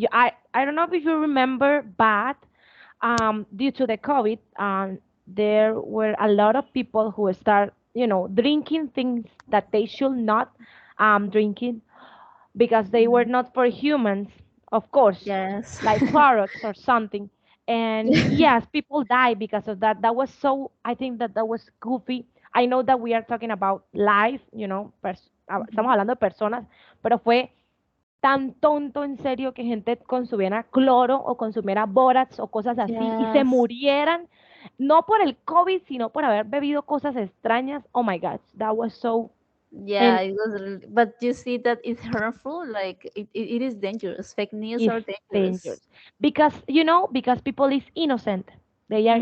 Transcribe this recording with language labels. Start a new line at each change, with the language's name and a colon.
English: I don't know if you remember, but due to the COVID, there were a lot of people who start, drinking things that they should not drinking because they were Mhm. not for humans, of course, Yes. like products or something. And yes, people die because of that. That was so, I think that that was goofy. I know that we are talking about life, Mhm.
Spanish: estamos hablando de personas, pero fue tan tonto en serio que gente consumiera cloro o consumiera borax o cosas así y se
English: Yes.
Spanish: murieran, no por el COVID, sino por haber bebido cosas extrañas.
English: Oh my God, that was so, Yeah, and it was really, but you see that it's harmful. Like it is dangerous. Fake news is are dangerous. dangerous because because people is innocent, they are